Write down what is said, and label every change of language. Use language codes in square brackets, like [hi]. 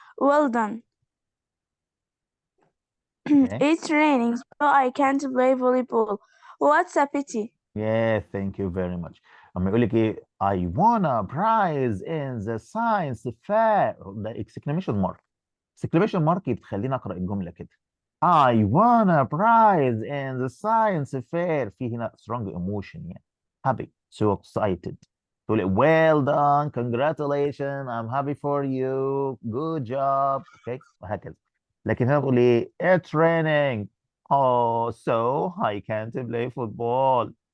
[en] Well done. Okay. It's raining, so I can't play volleyball. What's a pity? Yeah, thank you very much. [ar] أما يقول لك إيه؟ [en] I won a prize in the science fair. [ar] ده exclamation mark. exclamation mark بتخليني أقرأ الجملة كده. [en] I won a prize in the science fair. [ar] في هنا strong emotion يعني. [en] Happy, so excited. [ar] تقول لي [en] well done, congratulations, I'm happy for you, good job. [ar] Okay, وهكذا. لكن هنا بقول إيه؟ [en] It's raining. Oh, so I can't play football.